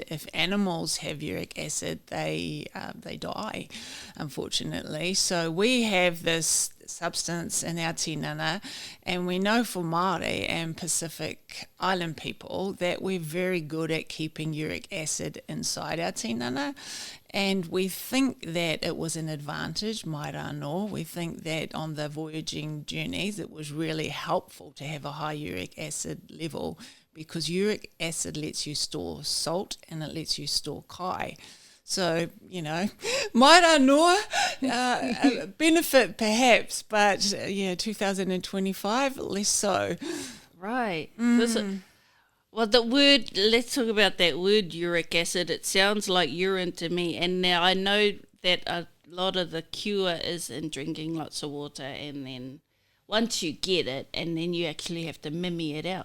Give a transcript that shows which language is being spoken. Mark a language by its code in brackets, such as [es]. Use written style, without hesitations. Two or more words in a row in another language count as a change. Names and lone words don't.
[en] If animals have uric acid, they die, unfortunately. So we have this substance in our tinana, and we know for Māori and Pacific Island people that we're very good at keeping uric acid inside our tinana. And we think that it was an advantage, [mi] mai rā anō. [en] We think that on the voyaging journeys it was really helpful to have a high uric acid level, because uric acid lets you store salt and it lets you store kai. [mi] So, mai rā anō, [en] a benefit perhaps, but 2025, less so. Right. Well, let's talk about that word uric acid. It sounds like urine to me. And now I know that a lot of the cure is in drinking lots of water and then once you get it, and then you actually have to mimi it out.